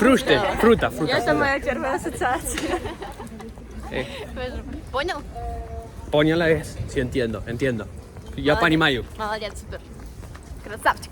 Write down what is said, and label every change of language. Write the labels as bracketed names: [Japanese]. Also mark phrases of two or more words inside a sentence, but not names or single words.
[Spanish] Fruta. [Russian] Это моя первая ассоциация. Понял? [Spanish] Póñala es. Sí, entiendo. Ya понимаю. [Russian] Молодец, супер. Красавчик.